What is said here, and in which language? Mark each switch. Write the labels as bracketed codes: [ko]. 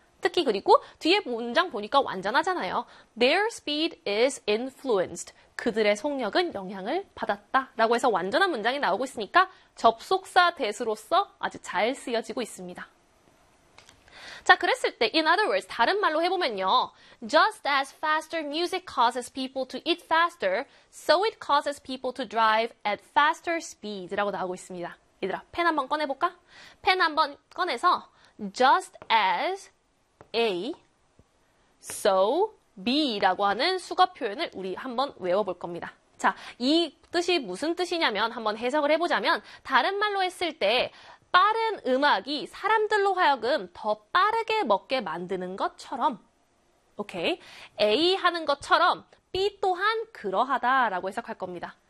[ko] 특히 그리고 뒤에 문장 보니까 완전하잖아요. [en] Their speed is influenced. [ko] 그들의 속력은 영향을 받았다. 라고 해서 완전한 문장이 나오고 있으니까 접속사 대수로서 아주 잘 쓰여지고 있습니다. 자, 그랬을 때, [en] in other words, [ko] 다른 말로 해보면요. [en] Just as faster music causes people to eat faster, so it causes people to drive at faster speed. [ko] 라고 나오고 있습니다. 얘들아, 펜 한번 꺼내볼까? 펜 한번 꺼내서, [en] just as A, so B [ko] 라고 하는 수거 표현을 우리 한번 외워볼 겁니다. 자, 이 뜻이 무슨 뜻이냐면, 한번 해석을 해보자면, 다른 말로 했을 때, 빠른 음악이 사람들로 하여금 더 빠르게 먹게 만드는 것처럼, 오케이, A 하는 것처럼 B 또한 그러하다라고 해석할 겁니다.